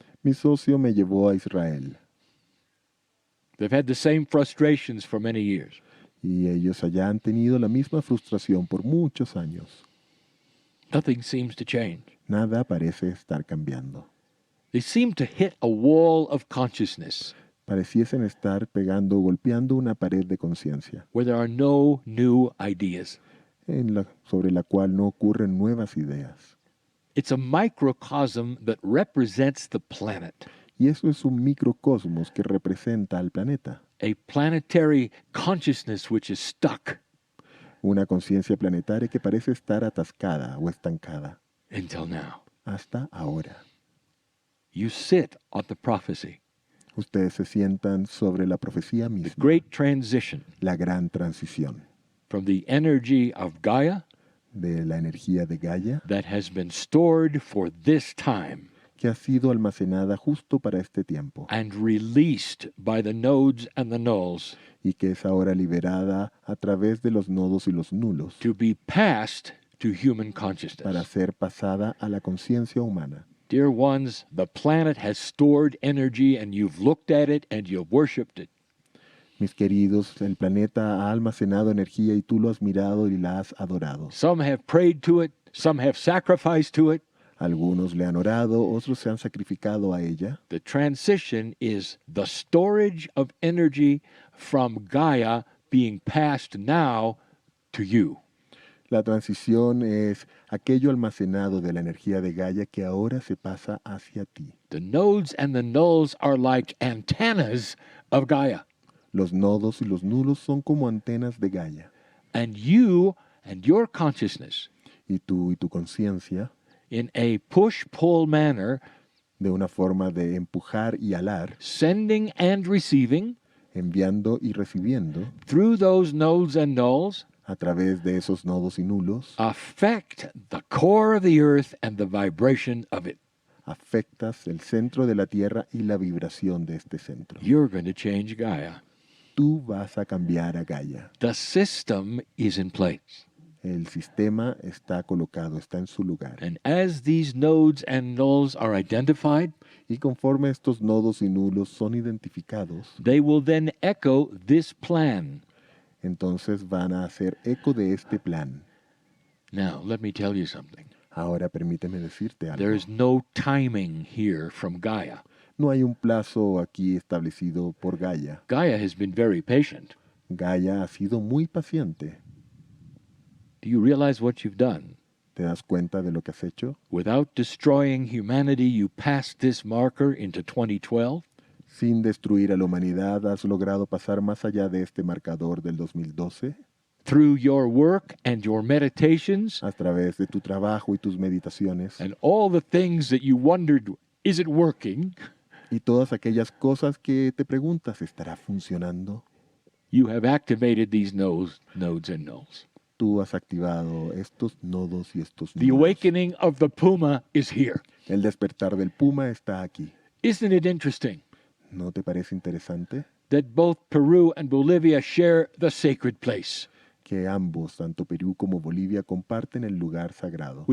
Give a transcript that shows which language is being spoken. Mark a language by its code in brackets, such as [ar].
[es] Mi socio me llevó a Israel [en] They've had the same frustrations for many years. [es] y ellos allá han tenido la misma frustración por muchos años. [en] Nothing seems to change. [es] Nada parece estar cambiando. [en] They seem to hit a wall of consciousness [es] Pareciesen estar pegando, golpeando una pared de conciencia [en] where there are no new ideas. [es] sobre la cual no ocurren nuevas ideas. [en] It's a microcosm that represents the planet, [es] Y eso es un microcosmos que representa al planeta, [en] a planetary consciousness which is stuck [es] una conciencia planetaria que parece estar atascada o estancada [en] until now. [es] hasta ahora. [en] You sit on the prophecy, [es] Ustedes se sientan sobre la profecía [en] the [es] misma, [en] great transition [es] la gran transición [en] from the energy of Gaia [es] de la energía de Gaia [en] that has been stored for this time [es] que ha sido almacenada justo para este tiempo [en] and released by the nodes and the nulls [es] y que es ahora liberada a través de los nodos y los nulos [en] to be passed to human [es] para [en] consciousness. [es] ser pasada a la conciencia humana. [en] Dear ones, the planet has stored energy and you've looked at it and you've worshipped it. [es] Mis queridos, el planeta ha almacenado energía y tú lo has mirado y la has adorado. [en] Some have prayed to it, some have sacrificed to it. [es] Algunos le han orado, otros se han sacrificado a ella. [en] The transition is the storage of energy from Gaia being passed now to you. [es] La transición es aquello almacenado de la energía de Gaia que ahora se pasa hacia ti. [en] The nodes and the nulls are like antennas of Gaia. [es] Los nodos y los nulos son como antenas de Gaia. [en] And you and your consciousness, [es] Y tú y tu conciencia, [en] in a push-pull manner, [es] de una forma de empujar y alar, [en] sending and receiving [es] enviando y recibiendo, [en] through those nodes and nulls, [es] a través de esos nodos y nulos, [en] affect the core of the earth and the vibration of it. [es] afectas el centro de la Tierra y la vibración de este centro. [en] You're going to change Gaia. [es] Tú vas a cambiar a Gaia. [en] The system is in place. [es] El sistema está colocado, está en su lugar. [en] And as these nodes and nulls are identified, [es] Y conforme estos nodos y nulos son identificados, [en] they will then echo this plan. [es] entonces van a hacer eco de este plan. [en] Now, let me tell you something. [es] Ahora permíteme decirte algo. [en] There is no timing here from Gaia. [es] No hay un plazo aquí establecido por Gaia. [en] Gaia has been very patient. [es] Gaia ha sido muy paciente. [en] Do you realize what you've done? [es] ¿Te das cuenta de lo que has hecho? [en] Without destroying humanity, you passed this marker into 2012. [es] Sin destruir a la humanidad, ¿has logrado pasar más allá de este marcador del 2012? [en] through your work and your meditations [es] a través de tu trabajo y tus meditaciones [en] and all the things that you wondered, is it working? [es] y todas aquellas cosas que te preguntas, ¿estará funcionando? [en] You have activated these nodes and nulls. [es] Tú has activado estos nodos y estos [en] The [es] nudos. [en] awakening of the Puma is here. [es] El despertar del puma está aquí. [en] Isn't it interesting [es] ¿No te parece interesante [en] that both Peru and Bolivia share the sacred place, [es] que ambos, tanto Perú como Bolivia, comparten el lugar sagrado,